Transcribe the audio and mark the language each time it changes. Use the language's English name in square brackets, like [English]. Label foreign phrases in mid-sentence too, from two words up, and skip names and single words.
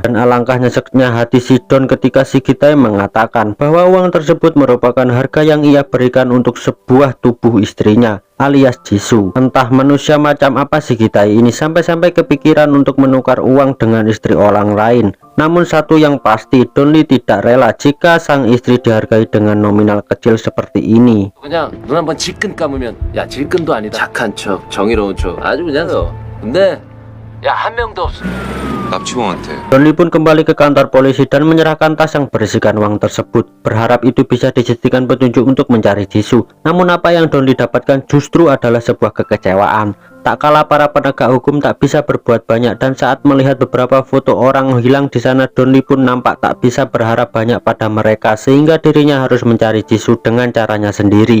[Indonesian] Dan alangkah nyeseknya hati si Don ketika si Gitai mengatakan bahwa uang tersebut merupakan harga yang ia berikan untuk sebuah tubuh istrinya, alias Jisoo. Entah manusia macam apa si Gitai ini sampai-sampai kepikiran untuk menukar uang dengan istri orang lain. Namun satu yang pasti, Don Lee tidak rela jika sang istri dihargai dengan nominal kecil seperti ini. [Korean] 그냥 눈 한번 질끈 감으면 야 질끈도 아니다. 착한 척, 정의로운 척, 아주 그냥 근데 야 한 명도 없어. 납치범한테. [Indonesian] Don Lee pun kembali ke kantor polisi dan menyerahkan tas yang berisikan uang tersebut, berharap itu bisa dijadikan petunjuk untuk mencari Jisoo. Namun apa yang Don Lee dapatkan justru adalah sebuah kekecewaan. Tak kalah para penegak hukum tak bisa berbuat banyak, dan saat melihat beberapa foto orang hilang di sana, Don Lee pun nampak tak bisa berharap banyak pada mereka, sehingga dirinya harus mencari Jisoo dengan caranya sendiri.